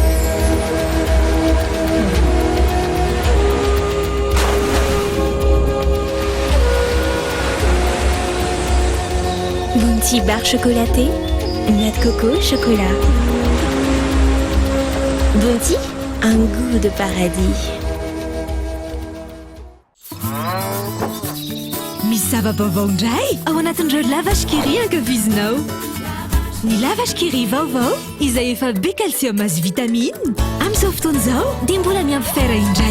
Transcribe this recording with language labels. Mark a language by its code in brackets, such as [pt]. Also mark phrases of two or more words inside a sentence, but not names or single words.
[fr] Bounty barre chocolatée, noix de coco, chocolat. Bounty, un goût de paradis. [mg] Misy vaovao indray ao anatin'ireo lavage kiri ankafizinao. Ny lavage kiri vaovao izay efa be calcium azy vitamine amin'izao fotoana izao dia mbola miampy fer indray.